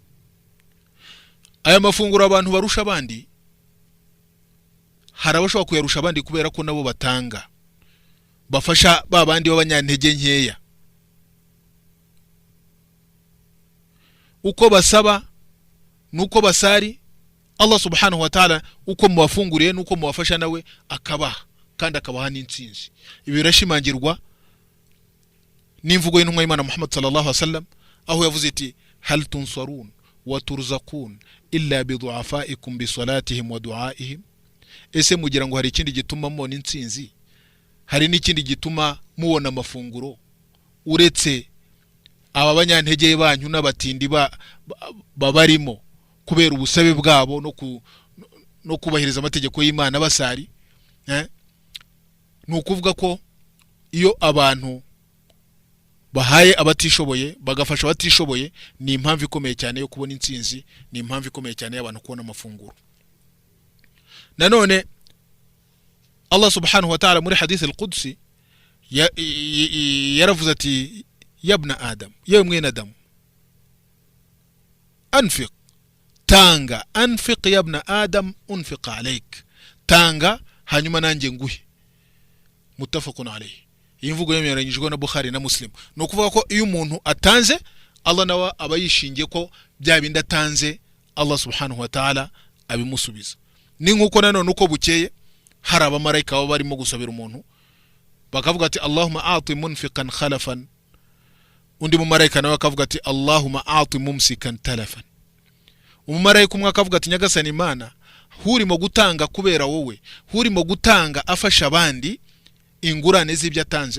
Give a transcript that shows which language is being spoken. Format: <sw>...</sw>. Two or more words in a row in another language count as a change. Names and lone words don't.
<rw>Aya mafunguro abantu barusha abandi, harabashobora kuyarusha abandi kubera ko nabo batanga, bafasha babandi b'abanyantege nkeya. Uko basaba nuko basari,</rw> <ar>الله سبحانه وتعالى</ar> <rw>uko muwafunguriye nuko muwafasha nawe akabaha, kandi akabaha n'intsinzi. Ibi birashimangirwa n'imvugo y'intumwa y'Imana Muhammad</rw> <ar>صلى الله عليه وسلم,</ar> <rw>aho yavuze iti</rw> <ar>هل تنصرون وترزقون إلا بضعفائكم بصلاتهم ودعائهم.</ar> <rw>Ese mugira ngo hari ikindi gituma mubona intsinzi, hari n'ikindi gituma mubona amafunguro uretse aba banyantege banyu n'abatindi babarimo kubera ubusabe bwabo no kubahiriza amategeko y'Imana basari? Nukuvuga ko iyo abantu bahaye abatishoboye bagafasha abatishoboye, ni impamvu ikomeye cyane yo kubona intsinzi, ni impamvu ikomeye cyane y'abantu kubona amafunguro. Nanone</rw> <ar>الله سبحانه وتعالى</ar> <rw>muri</rw> <ar>الحديث القدسي</ar> <rw>yaravuze ati</rw> <ar>يا ابن آدم,</ar> <rw>yewe mwene Adamu, anfiq, tanga,</rw> <ar>أنفق يا ابن آدم أنفق عليك,</ar> <rw>tanga hanyuma nanjye nguhe.</rw> <ar>متفق عليه.</ar> <rw>Iyi mvugo yemeranyijwe na Bukhari na Muslim. No kuvuga ko iyo umuntu atanze, Allah nawe aba yishingiye ko bya bindi atanze</rw> <ar>الله سبحانه وتعالى</ar> <rw>abimusubiza. Ni nkuko nanone uko bukeye hari abamarayika baba barimo gusabira umuntu, bakavuga ati</rw> <ar>اللهم أعط منفقا خلفا,</ar> <rw>undi mumarayika nawe akavuga ati</rw> <ar>اللهم أعط ممسكا تلفا.</ar> <rw>Umumarayika umwe akavuga ati Nyagasani Imana, hurimo gutanga kubera wowe, hurimo gutanga afasha abandi ingurane z'ibyo atanze.</rw>